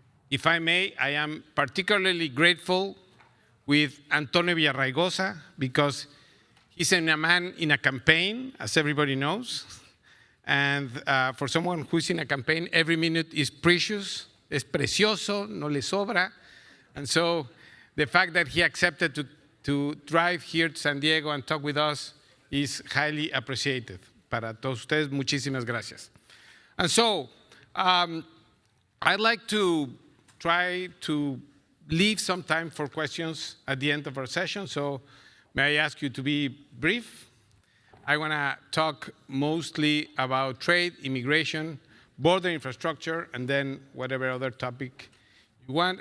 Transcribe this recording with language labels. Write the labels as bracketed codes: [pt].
[en] If I may, I am particularly grateful with Antonio Villaraigosa because he's a man in a campaign, as everybody knows. And for someone who's in a campaign, every minute is precious, [es] es precioso, no le sobra. [en] And so the fact that he accepted to drive here to San Diego and talk with us is highly appreciated. [es] Para todos ustedes, muchísimas gracias. [en] And so I'd like to try to leave some time for questions at the end of our session. So may I ask you to be brief? I want to talk mostly about trade, immigration, border infrastructure, and then whatever other topic you want.